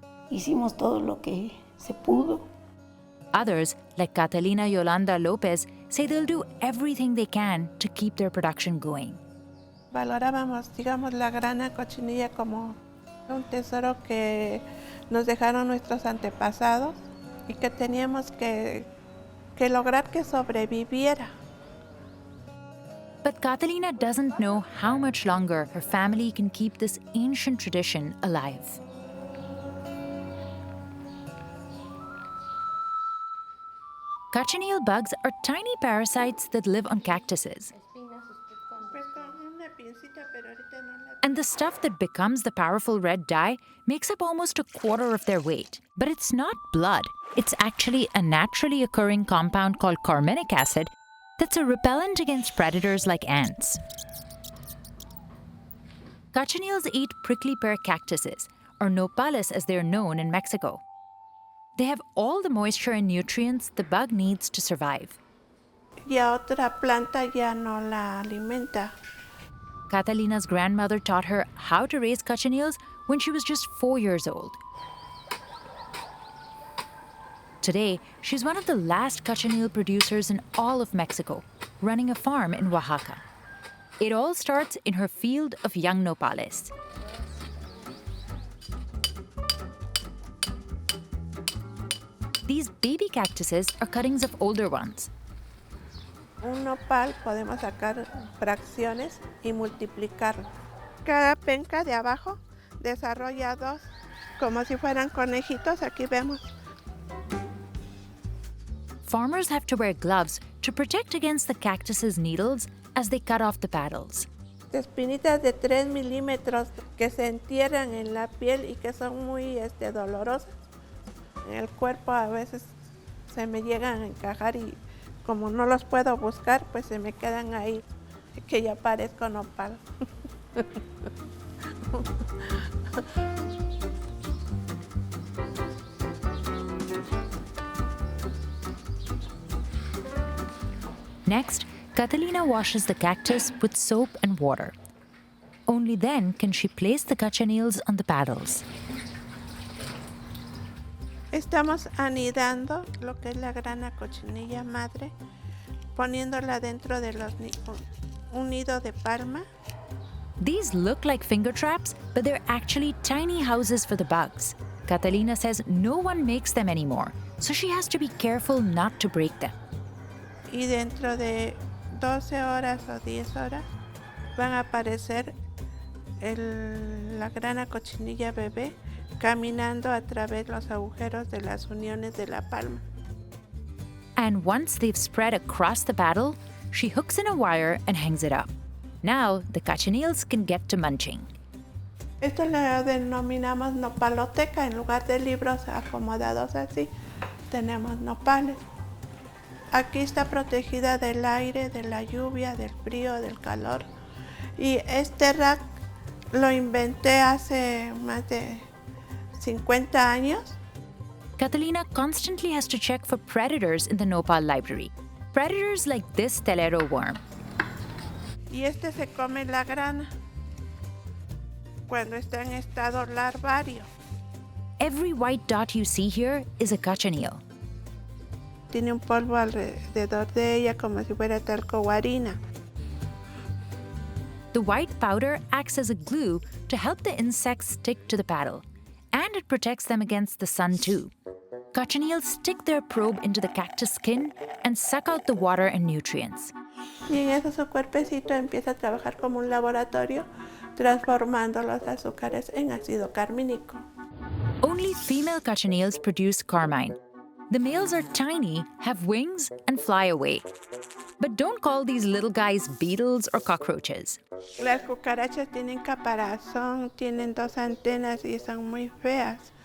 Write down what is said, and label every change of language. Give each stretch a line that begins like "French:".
Spanish: Hicimos todo lo que se pudo.
English: Others, like Catalina Yolanda Lopez, say they'll do everything they can to keep their production going.
Spanish: Valorábamos, digamos, la grana cochinilla como un tesoro que nos dejaron nuestros antepasados y que teníamos que lograr que sobreviviera.
English: But Catalina doesn't know how much longer her family can keep this ancient tradition alive. Cochineal bugs are tiny parasites that live on cactuses. And the stuff that becomes the powerful red dye makes up almost a quarter of their weight. But it's not blood. It's actually a naturally occurring compound called carminic acid that's a repellent against predators like ants. Cochineals eat prickly pear cactuses, or nopales as they're known in Mexico. They have all the moisture and nutrients the bug needs to survive.
Spanish: Y a otra planta ya no la alimenta.
English: Catalina's grandmother taught her how to raise cochineals when she was just 4 years old. Today, she's one of the last cochineal producers in all of Mexico, running a farm in Oaxaca. It all starts in her field of young nopales. These baby cactuses are cuttings of older ones.
Spanish: Un nopal podemos sacar fracciones y multiplicarlo. Cada penca de abajo desarrolla dos, como si fueran conejitos, aquí vemos.
English: Farmers have to wear gloves to protect against the cactus's needles as they cut off the paddles.
Spanish: Espinitas de 3 milímetros que se entierran en la piel y que son muy dolorosas. En el cuerpo a veces se me llegan a encajar y como no los puedo buscar, pues se me quedan ahí, que ya parezco nopal.
English: Next, Catalina washes the cactus with soap and water. Only then can she place the cochineals on the paddles.
Spanish: Estamos anidando lo que es la grana cochinilla madre, poniéndola dentro de un nido de palma.
English: These look like finger traps, but they're actually tiny houses for the bugs. Catalina says no one makes them anymore, so she has to be careful not to break them.
Spanish: Y dentro de 12 horas o 10 horas van a aparecer la grana cochinilla bebé caminando a través de los agujeros de las uniones de la palma.
English: And once they've spread across the paddle, she hooks in a wire and hangs it up. Now the cochineals can get to munching.
Spanish: Esto lo denominamos nopaloteca. En lugar de libros acomodados así, tenemos nopales. Aquí está protegida del aire, de la lluvia, del frío, del calor. Y este rack lo inventé hace más de 50 años.
English: Catalina constantly has to check for predators in the nopal library. Predators like this telero worm.
Spanish: Y este se come la grana cuando está en estado larvario.
English: Every white dot you see here is a cochineal.
Spanish: Tiene un polvo alrededor de ella como si fuera talco o harina.
English: The white powder acts as a glue to help the insects stick to the paddle. And it protects them against the sun too. Cochineals stick their probe into the cactus skin and suck out the water and nutrients.
Spanish: Y en eso su cuerpecito empieza a trabajar como un laboratorio, transformando los azúcares en ácido carmínico.
English: Only female cochineals produce carmine. The males are tiny, have wings, and fly away. But don't call these little guys beetles or cockroaches.
Spanish: Las cucarachas tienen caparazón, tienen 2 antenas y son muy feas.